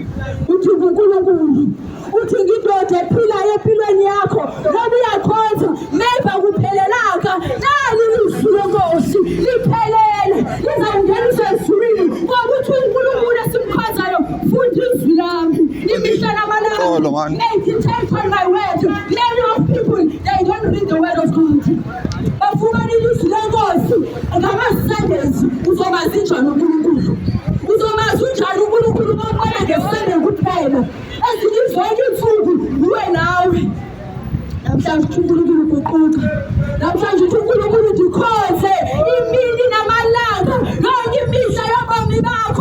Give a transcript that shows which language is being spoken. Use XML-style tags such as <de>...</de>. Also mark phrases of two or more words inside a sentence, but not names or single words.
<zu>Uthi uNkulunkulu uthi ngindoda ephilayo empilweni yakho noma uyakhonza maybe akuphelelanga. Nali ilizwi lenkosi liphelele, lizawungenisa ezulwini ngokuthi uNkulunkulu esimkhonzayo funda izwi lami imihla namalanga.</zu> <en>Meditate on my word. Many of people they don't read the word of God.</en> <xh>Bafumana ilizwi lenkosi ngama-Sundays. Uzomazi njani uNkulunkulu? Uzomazi njani uNkulunkulu ngombona ngeSunday kuphela?</xh> <zu>Ezinye zonke insuku nguwe nawe. Namhlanje uthi uNkulunkulu guquka.</zu> <xh>Namhlanje uthi uNkulunkulu ndikhonze imini namalanga yonke imihla yobomi bakho.</xh>